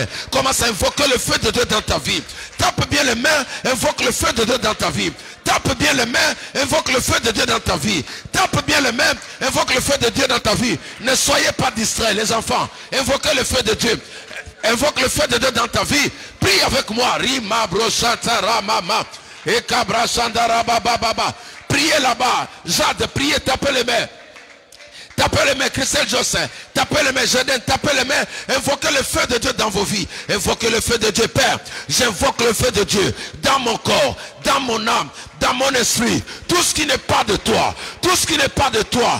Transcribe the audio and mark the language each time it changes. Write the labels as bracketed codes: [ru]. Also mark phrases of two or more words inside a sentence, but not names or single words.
[fr] Commence à invoquer le feu de Dieu dans ta vie. Tape bien les mains. Invoque le feu de Dieu dans ta vie. Tape bien les mains. Invoque le feu de Dieu dans ta vie. Tape bien les mains. Invoque le feu de Dieu dans ta vie. Ne soyez pas distraits, les enfants. Invoquez le feu de Dieu. Invoque le feu de Dieu dans ta vie. Prie avec moi. Rima brochata ramama. Et kabra shandara baba baba. Priez là-bas. Jade, priez, tapez les mains. Tapez les mains, Christelle Jossin. Tapez les mains, Jadin. Tapez les mains. Invoquez le feu de Dieu dans vos vies. Invoquez le feu de Dieu, Père. J'invoque le feu de Dieu dans mon corps, dans mon âme, dans mon esprit. Tout ce qui n'est pas de toi. Tout ce qui n'est pas de toi.